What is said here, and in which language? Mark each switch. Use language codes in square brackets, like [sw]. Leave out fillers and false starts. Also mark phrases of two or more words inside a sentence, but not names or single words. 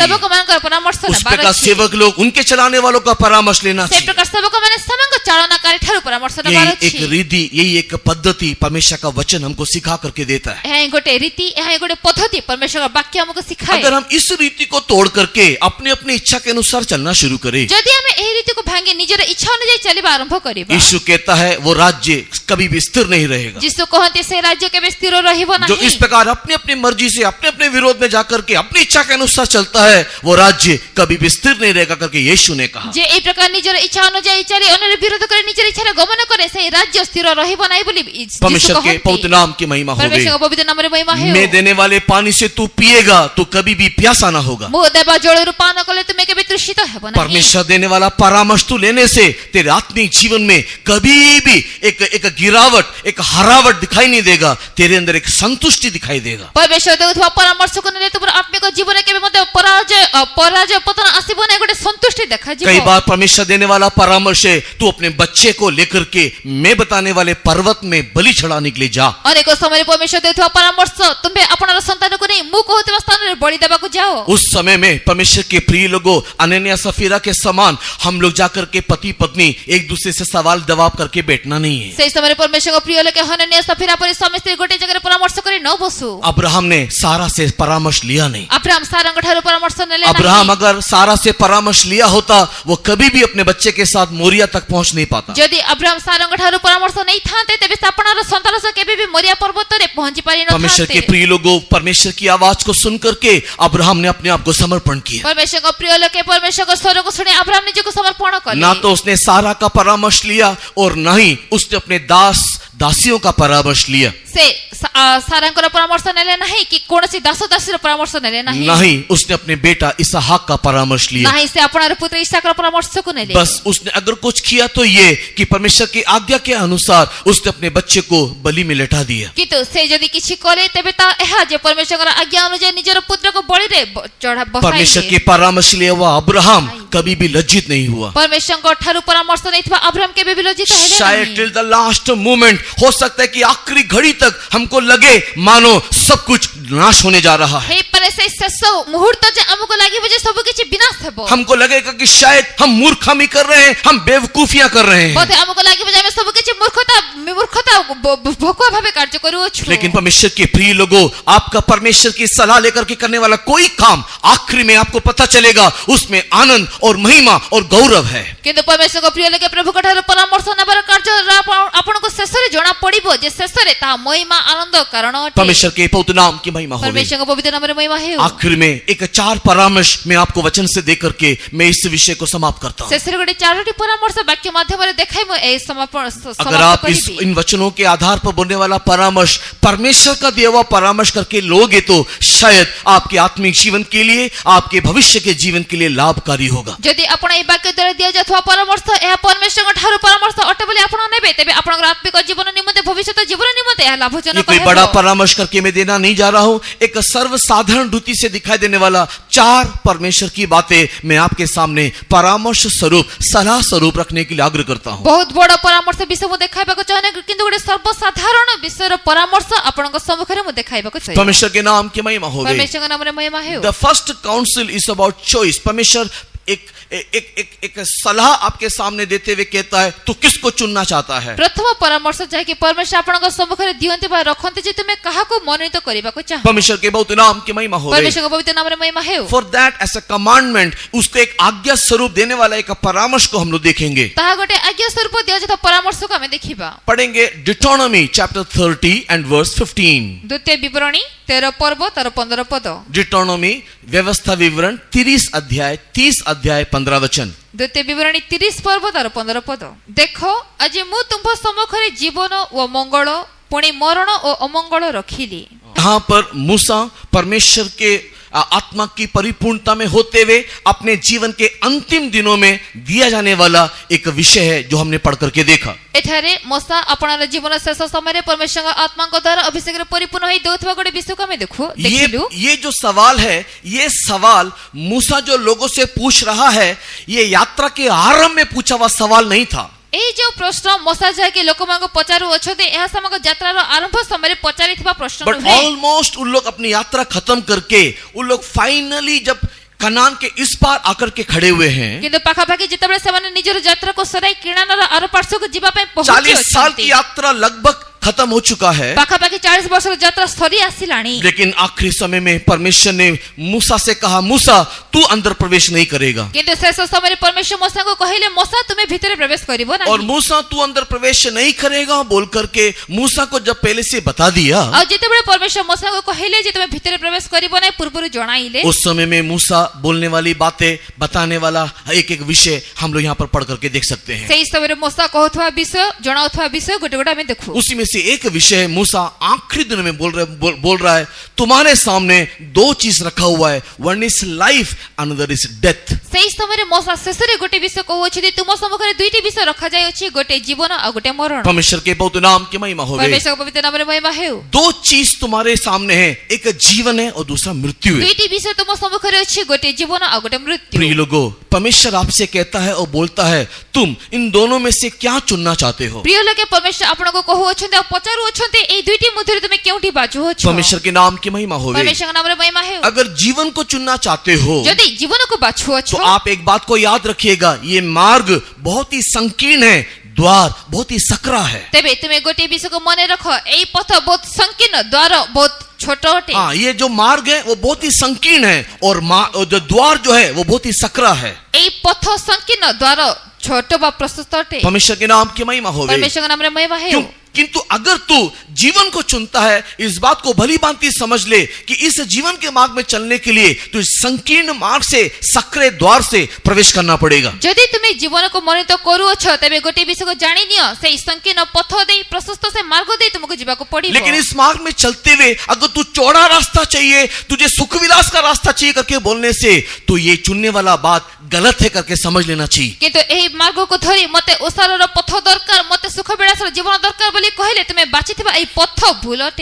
[or] ସେବକମାନଙ୍କର ପରାମର୍ଶ [hi] उस [or] ନେବାର [hi] प्रकार [or] ଅଛି। [hi] सेवक लोग उनके चलाने वालों का परामर्श लेना [or] ସେଇ [hi] चाहिए। [or] ପ୍ରକାର ସେବକମାନେ ସେମାନଙ୍କ ଚାଳନାକାରୀ ଠାରୁ ପରାମର୍ଶ ନେବାର [hi] यही [or] ଅଛି। [hi] एक रीति, यही एक पद्धति परमेश्वर का वचन हमको सिखा करके देता है। [or] ଏହା ହିଁ ଗୋଟେ ରୀତି, ଏହା ହିଁ ଗୋଟେ ପଦ୍ଧତି ପରମେଶ୍ୱରଙ୍କ ବାକ୍ୟ ଆମକୁ ଶିଖାଏ। [hi] अगर हम इस रीति को तोड़ करके अपने अपनी इच्छा के अनुसार चलना शुरू करें, [or] ଯଦି ଆମେ ଏହି ରୀତିକୁ ଭାଙ୍ଗି ନିଜର ଇଚ୍ଛା ଅନୁଯାୟୀ ଚାଲିବା ଆରମ୍ଭ କରିବା, [hi] यीशु कहता है वो राज्य कभी भी स्थिर नहीं रहेगा। [or] ଯୀଶୁ କହନ୍ତି ସେ ରାଜ୍ୟ କେବେ ସ୍ଥିର ରହିବ [hi] जो [or] ନାହିଁ। [hi] इस प्रकार अपनी अपनी मर्जी से अपने अपने विरोध में जाकर के अपनी इच्छा के अनुसार चलता है, वो राज्य कभी भी स्थिर नहीं रहेगा करके यीशु ने कहा। [or] ଯେ ଏହି ପ୍ରକାର ନିଜର ଇଚ୍ଛା ଅନୁଯାୟୀ ଚାଲି ଅନ୍ୟର ବିରୋଧ କରି ନିଜର ଇଚ୍ଛାରେ ଗମନ କରେ ସେହି ରାଜ୍ୟ ସ୍ଥିର ରହିବ ନାହିଁ ବୋଲି ଯୀଶୁ [hi] परमेश्वर के [or] କହନ୍ତି। [hi] पवित्र नाम की महिमा हो गई। [or] परमेश्वरଙ୍କ ପବିତ୍ର ନାମରେ ମହିମା ହେଉ। [hi] मैं देने वाले पानी से तू पिएगा तो कभी भी प्यासा ना होगा। [or] ମୁଁ ଦେବା ଜଳରୁ ପାନ କଲେ ତୁମେ କେବେ ତୃଷିତ ହେବ ନାହିଁ। [hi] परमेश्वर देने वाला परामर्श तू लेने से तेरे आत्मिक जीवन में कभी भी एक गिरावट, एक हरावट दिखाई नहीं देगा। तेरे अंदर एक संतुष्टि दिखाई देगा। [or] परमेश्वर ଦେଉଥିବା ପରାମର୍ଶକୁ ନେଲେ ତୁମର ଆତ୍ମିକ ଜୀବନରେ କେବେ ମଧ୍ୟ ପରାଜୟ ପତନ ଆସିବ ନାହିଁ, ଗୋଟେ ସନ୍ତୁଷ୍ଟି ଦେଖାଯିବ। [hi] कई बार परमेश्वर देने वाला परामर्श है तू अपने बच्चे को लेकर के मैं बताने वाले पर्वत में बलि चढ़ाने के लिए जा। [or] ଅନେକ ସମୟରେ ପରମେଶ୍ୱର ଦେଉଥିବା ପରାମର୍ଶ ତୁମେ ଆପଣର ସନ୍ତାନକୁ ନେଇ ମୁଁ କହୁଥିବା ସ୍ଥାନରେ ବଳି ଦେବାକୁ ଯାଅ। [hi] उस समय में परमेश्वर के प्रिय लोगों, अनन्या सफीरा के समान हम लोग जाकर के पति पत्नी एक दूसरे से सवाल जवाब करके बैठना नहीं है। [or] ସେହି ସମୟରେ ପରମେଶ୍ୱରଙ୍କ ପ୍ରିୟ ଲୋକେ ହନନ୍ୟା ସଫିରା ପରି ସ୍ୱାମୀ ସ୍ତ୍ରୀ ଗୋଟେ ଜାଗାରେ ପରାମର୍ଶ କରି ନ ବସୁ। [hi] अब्राहम ने सारा से परामर्श लिया नहीं। [or] अब्राहम साराଙ୍କ ଠାରୁ ପରାମର୍ଶ ନେଲେ ନାହିଁ। [hi] अब्राहम अगर सारा से परामर्श लिया होता वो कभी भी अपने बच्चे के साथ मोरिया तक पहुंच नहीं पाता। [or] ଯଦି अब्राहम ସାରାଙ୍କ ଠାରୁ ପରାମର୍ଶ ନେଇଥାନ୍ତେ ତେବେ ସେ ଆପଣଙ୍କର ସନ୍ତାନ ସହ କେବେ ବି ମୋରିଆ ପର୍ବତରେ ପହଞ୍ଚି [hi] परमेश्वर के [or] ପାରିନଥାନ୍ତେ। [hi] प्रिय लोगों, परमेश्वर की आवाज को सुन करके अब्राहम ने अपने आप को समर्पण किया। [or] ପରମେଶ୍ୱରଙ୍କ ପ୍ରିୟ ଲୋକେ ପରମେଶ୍ୱରଙ୍କ ସ୍ୱରକୁ ଶୁଣି अब्राहम ନିଜକୁ ସମର୍ପଣ କଲେ। [hi] ना तो उसने सारा का परामर्श लिया और ना ही उसने अपने दासियों का परामर्श लिया। [or] ସେ ସାରାଙ୍କର ପରାମର୍ଶ ନେଲେ ନାହିଁ କି କୌଣସି ଦାସ ଦାସୀର ପରାମର୍ଶ ନେଲେ ନାହିଁ। [hi] नहीं उसने अपने बेटा इसहाक का परामर्श लिया। [or] ନାହିଁ ସେ ଆପଣଙ୍କର ପୁତ୍ର ଇସାକର ପରାମର୍ଶକୁ ନେଲେ। [hi] बस उसने अगर कुछ किया तो ये कि परमेश्वर की आज्ञा के अनुसार उसने अपने बच्चे को बलि में लटा दिया। [or] କିନ୍ତୁ ସେ ଯଦି କିଛି କଲେ ତେବେ ତା ଏହା ଯେ ପରମେଶ୍ୱରଙ୍କର ଆଜ୍ଞା ଅନୁଯାୟୀ ନିଜର ପୁତ୍ରକୁ ବଳିରେ [hi] परमेश्वर के [or] ବସାଇଲେ। [hi] परामर्श लिया हुआ अब्राहम कभी भी लज्जित नहीं हुआ। [or] ପରମେଶ୍ୱରଙ୍କ ଠାରୁ ପରାମର୍ଶ ନେଇଥିବା अब्राहम କେବେ ବି ଲଜ୍ଜିତ ହେଲେ [hi] शायद [or] ନାହିଁ। [en] till the last moment [hi] हो सकता है कि आखिरी घड़ी तक हमको लगे मानो सब कुछ नाश होने जा रहा है। [or] ହେଇପାରେ ସେ ଶେଷ ମୁହୂର୍ତ୍ତ ଯେ ଆମକୁ ଲାଗିବ ଯେ ସବୁ କିଛି ବିନାଶ ହେବ। [hi] हमको लगेगा कि शायद हम मूर्खामी कर रहे हैं, हम बेवकूफियां कर रहे हैं। [or] ବୋଧେ ଆମକୁ ଲାଗିବ ଯେ ଆମେ ସବୁ କିଛି ମୂର୍ଖତା ଭକୁଆ ଭାବେ କାର୍ଯ୍ୟ କରୁଅଛୁ। [hi] लेकिन परमेश्वर के प्रिय लोगों, आपका परमेश्वर की सलाह लेकर के करने वाला कोई काम आखिरी में आपको पता चलेगा उसमें आनंद और महिमा और गौरव है। [or] କିନ୍ତୁ ପରମେଶ୍ୱରଙ୍କ ପ୍ରିୟ ଲୋକେ ପ୍ରଭୁଙ୍କ ଠାରୁ ପରାମର୍ଶ ନେବାର କାର୍ଯ୍ୟ ଆପଣଙ୍କୁ ଶେଷରେ ଜଣା ପଡିବ ଯେ ଶେଷରେ ତାହା ମହିମା ଆନନ୍ଦ କାରଣ ଅଟେ। [hi] परमेश्वर के पवित्र नाम की महिमा हो गई। [or] ପରମେଶ୍ୱରଙ୍କ ପବିତ୍ର ନାମରେ ମହିମା ହେଉ। [hi] आखिर में एक 4 परामर्श मैं आपको वचन से दे करके मैं इस विषय को समाप्त करता हूँ। [or] ଶେଷରେ ଗୋଟେ ଚାରୋଟି ପରାମର୍ଶ ବାକ୍ୟ ମାଧ୍ୟମରେ ଦେଖାଇ ମୁଁ ଏହି [hi] अगर आप इन वचनों के आधार पर बोलने वाला परामर्श परमेश्वर का दिया हुआ परामर्श करके लोगे तो शायद आपके आत्मिक जीवन के लिए, आपके भविष्य के जीवन के लिए लाभकारी होगा। [or] ଯଦି ଆପଣ ଏହି ବାକ୍ୟ ଦ୍ୱାରା ଦିଆଯାଉଥିବା ପରାମର୍ଶ ଏହା ପରମେଶ୍ୱରଙ୍କ ଠାରୁ ପରାମର୍ଶ ଅଟେ ବୋଲି ଆପଣ ନେବେ ତେବେ ଆପଣଙ୍କର ଆତ୍ମିକ ଜୀବନ ନିମନ୍ତେ ଭବିଷ୍ୟତ ଜୀବନ ନିମନ୍ତେ ଏହା [hi] ये [or] ଲାଭଜନକ [hi] कोई बड़ा [or] ହେବ। [hi] परामर्श करके मैं देना नहीं जा रहा हूं। एक सर्वसाधारण रीति से दिखाई देने वाला 4 परमेश्वर की बातें मैं आपके सामने परामर्श स्वरूप, सलाह स्वरूप रखने के लिए आग्रह करता हूं। [or] ବହୁତ ବଡ଼ ପରାମର୍ଶ ବିଷୟ ମୁଁ ଦେଖାଇବାକୁ ଚାହେଁ କିନ୍ତୁ ଗୋଟେ ସର୍ବସାଧାରଣ ବିଷୟର ପରାମର୍ଶ ଆପଣଙ୍କ ସମ୍ମୁଖରେ ମୁଁ ଦେଖାଇବାକୁ ଚାହେଁ। [hi] परमेश्वर के नाम की महिमा हो गई। [or] ପରମେଶ୍ୱରଙ୍କ ନାମରେ ମହିମା ହେଉ। [en] The first counsel is about choice. [hi] परमेश्वर एक सलाह आपके सामने देते हुए कहता है तू किसको चुनना चाहता है। [or] ପ୍ରଥମ ପରାମର୍ଶ ଯାହାକି ପରମେଶ୍ୱର ଆପଣଙ୍କ ସମ୍ମୁଖରେ ଦିଅନ୍ତି ବା ରଖନ୍ତି ଯେ ତୁମେ କାହାକୁ ମନୋନୀତ କରିବାକୁ ଚାହଁ। [hi] परमेश्वर के बहुत नाम की महिमा हो गई। [or] ପରମେଶ୍ୱରଙ୍କ ପବିତ୍ର ନାମରେ ମହିମା ହେଉ। [en] For that as a commandment, [hi] उसको एक आज्ञा स्वरूप देने वाला एक परामर्श को हम लोग देखेंगे। [or] ତାହା ଗୋଟେ ଆଜ୍ଞା ସ୍ୱରୂପ ଦିଆଯାଉଥିବା ପରାମର୍ଶକୁ ଆମେ ଦେଖିବା। [en] पढ़ेंगे Deuteronomy chapter 30 and verse 15। [or] ଦ୍ୱିତୀୟ ବିବରଣୀ 13 ପର୍ବ ତାର 15 ପଦ। [hi] Deuteronomy व्यवस्था विवरण 30 अध्याय 15 वचन। [or] ଦ୍ୱିତୀୟ ବିବରଣୀ 30 ପର୍ବ ତାର 15 ପଦ। ଦେଖ ଆଜି ମୁଁ ତୁମ୍ଭ ସମ୍ମୁଖରେ ଜୀବନ ଓ ମଙ୍ଗଳ ପୁଣି ମରଣ ଓ ଅମଙ୍ଗଳ ରଖିଲି। [hi] यहाँ पर मूसा परमेश्वर के आत्मा की परिपूर्णता में होते हुए अपने जीवन के अंतिम दिनों में दिया जाने वाला एक विषय है जो हमने पढ़ करके देखा। [or] ଏଠାରେ ମୋସା ଆପଣଙ୍କ ଜୀବନ ଶେଷ ସମୟରେ ପରମେଶ୍ୱରଙ୍କ ଆତ୍ମାଙ୍କ ଦ୍ୱାରା ଅଭିଷେକରେ ପରିପୂର୍ଣ୍ଣ ହୋଇ ଦେଉଥିବା ଗୋଟେ ବିଷୟକୁ ଆମେ ଦେଖିଲୁ। [hi] ये जो सवाल है, ये सवाल मूसा जो लोगों से पूछ रहा है, ये यात्रा के आरंभ में पूछा हुआ सवाल नहीं था। [or] ଏଇ ଯୋଉ ପ୍ରଶ୍ନ ମୋସା ଯାହାକି ଲୋକମାନଙ୍କୁ ପଚାରୁଅଛନ୍ତି ଏହା ସମଗ୍ର ଯାତ୍ରାର ଆରମ୍ଭ ସମୟରେ ପଚାରିଥିବା ପ୍ରଶ୍ନ [hi] बट [or] ନୁହେଁ। [hi] ऑलमोस्ट उन लोग अपनी यात्रा खत्म करके उन लोग फाइनली जब कनान के इस पार आकर के खड़े हुए हैं, [or] କିନ୍ତୁ ପାଖାପାଖି ଯେତେବେଳେ ସେମାନେ ନିଜର ଯାତ୍ରାକୁ ସରାଇ କିଣାନର ଆର ପାର୍ଶ୍ୱକୁ ଯିବା ପାଇଁ [hi] 40 साल की [or] ପହଞ୍ଚିଛନ୍ତି [hi] यात्रा लगभग खत्म हो चुका है, [or] ପାଖାପାଖି 40 ବର୍ଷର ଯାତ୍ରା ସରି ଆସିଲାଣି। [hi] लेकिन आखिरी समय में परमेश्वर ने मूसा से कहा, मूसा तू अंदर प्रवेश नहीं करेगा। [or] କିନ୍ତୁ ଶେଷ ସମୟରେ ପରମେଶ୍ୱର ମୋସାଙ୍କୁ କହିଲେ, ମୋସା ତୁମେ ଭିତରେ ପ୍ରବେଶ କରିବ [hi] और [or] ନାହିଁ। [hi] मूसा तू अंदर प्रवेश नहीं करेगा बोल करके मूसा को जब पहले से बता दिया, [or] ଆଉ ଯେତେବେଳେ ପରମେଶ୍ୱର ମୋସାଙ୍କୁ କହିଲେ ଯେ ତୁମେ ଭିତରେ ପ୍ରବେଶ କରିବ ନାହିଁ ପୂର୍ବରୁ ଜଣାଇଲେ, [hi] उस समय में मूसा बोलने वाली बातें बताने वाला एक एक विषय हम लोग यहाँ पर पढ़ करके देख सकते हैं। [or] ସେହି ସମୟରେ ମୋସା କହୁଥିବା ବିଷୟ ଜଣାଉଥିବା ବିଷୟ ଗୋଟେ ଗୋଟେ ଆମେ ଦେଖୁ। [hi] उसी में से एक विषय मूसा आखिरी दिन में बोल रहा है, तुम्हारे सामने दो चीज रखा हुआ है, [en] One is life another is death. [or] ସେହି ସମୟରେ ମୋସା ଶେଷରେ ଗୋଟେ ବିଷୟ କହୁଅଛନ୍ତି, ତୁମ ସମ୍ମୁଖରେ ଦୁଇଟି ବିଷୟ ରଖାଯାଇଅଛି, ଗୋଟେ ଜୀବନ ଆଉ ଗୋଟେ ମରଣ। [hi] परमेश्वर के बहुत नाम की महिमा हो गई। [or] ପରମେଶ୍ୱରଙ୍କ ପବିତ୍ର ନାମରେ ମହିମା ହେଉ। [hi] दो चीज तुम्हारे सामने है, एक जीवन है और दूसरा मृत्यु है। [or] ଦୁଇଟି ବିଷୟ ତୁମ ସମ୍ମୁଖରେ ଅଛି, ଗୋଟେ ଜୀବନ ଆଉ ଗୋଟେ ମୃତ୍ୟୁ। [hi] प्रिय लोगों, परमेश्वर आपसे कहता है और बोलता है, तुम इन दोनों में से क्या चुनना चाहते हो? [or] ପ୍ରିୟ ଲୋକେ ପରମେଶ୍ୱର ଆପଣଙ୍କୁ କହୁଅଛନ୍ତି ଆଉ ପଚାରୁଅଛନ୍ତି, ଏଇ ଦୁଇଟି ମଧ୍ୟରେ ତୁମେ କେଉଁଠି ବାଛୁଅଛ? [hi] परमेश्वर के नाम की महिमा हो गई। [or] ପରମେଶ୍ୱରଙ୍କ ନାମରେ ମହିମା ହେଉ। [hi] अगर जीवन को चुनना चाहते हो [or] ଯଦି ଜୀବନକୁ ବାଛୁଅଛ, [hi] तो आप एक बात को याद रखिएगा, ये मार्ग बहुत ही संकीर्ण है, द्वार बहुत ही सकरा है। [or] ତେବେ ତୁମେ ଗୋଟିଏ ବିଷୟକୁ ମନେ ରଖ, ଏଇ ପଥ ବହୁତ ସଂକୀର୍ଣ୍ଣ, ଦ୍ୱାର ବହୁତ छोट ଅଟେ। [hi] हाँ, ये जो मार्ग है वो बहुत ही संकीर्ण है और जो द्वार जो है वो बहुत ही सकरा है। [or] ଏଇ ପଥ ସଂକୀର୍ଣ୍ଣ, ଦ୍ୱାର ଛୋଟ ବା ପ୍ରଶସ୍ତ ଅଟେ। [hi] परमेश्वर के नाम की महिमा हो गई। [or] ପରମେଶ୍ୱରଙ୍କ ନାମରେ ମହିମା ହେଉ। [hi] किंतु अगर तू जीवन को चुनता है, इस बात को भली भांति समझ ले कि इस जीवन के मार्ग में चलने के लिए तो इस संकीर्ण मार्ग से, सकरे द्वार से प्रवेश करना पड़ेगा। [or] ଯଦି ତୁମେ ଜୀବନକୁ ମନୋନୀତ କରୁଅଛ, ତେବେ ଗୋଟିଏ ବିଷୟକୁ ଜାଣି ନିଅ, ସେଇ ସଂକୀର୍ଣ୍ଣ ପଥ ଦେଇ, ପ୍ରଶସ୍ତ ସେ ମାର୍ଗ ଦେଇ ତୁମକୁ ଯିବାକୁ ପଡ଼ିବ। [hi] लेकिन इस मार्ग में चलते हुए अगर तू चौड़ा रास्ता चाहिए, तुझे सुख विलास का रास्ता चाहिए करके बोलने से, तो ये चुनने वाला बात गलत है करके समझ लेना चाहिए। [or] କିନ୍ତୁ ଏହି ମାର୍ଗକୁ ଧରି ମତେ ଓସାରର ପଥ ଦରକାର, ମତେ ସୁଖ ବିଳାସର ଜୀବନ ଦରକାର ବୋଲି କହିଲେ ତୁମେ ବାଛିଥିବା ଏହି ପଥ ଭୁଲ ଅଟେ।